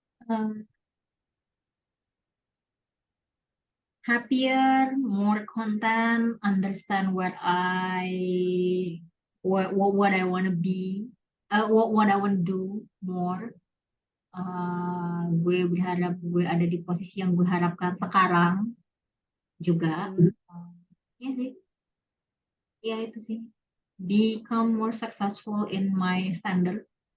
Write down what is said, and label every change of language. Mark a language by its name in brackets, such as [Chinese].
[English] Um, Happier, more content, understand what I want to be, what I want to do more. [Indonesian] Gue berharap gue ada di posisi yang gue harapkan sekarang juga. Ya sih, ya itu sih. [English] Become more successful in my standard.